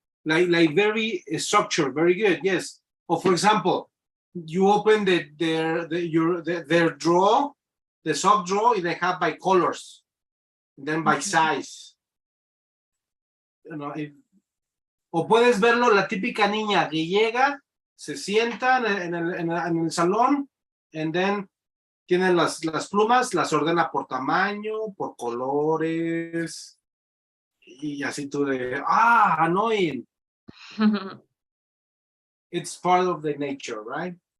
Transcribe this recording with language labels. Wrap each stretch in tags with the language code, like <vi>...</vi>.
<en>Like very structured, very good. Yes. Or for example, you open their drawer, the sock drawer, and they have by colors, and then by size. You know,</en> <es>o puedes verlo, la típica niña que llega, se sienta en el salón,</es> <en>and then</en> <es>tiene las plumas, las ordena por tamaño, por colores, y así tú de,</es> <en>annoying. It's part of the nature, right?</en>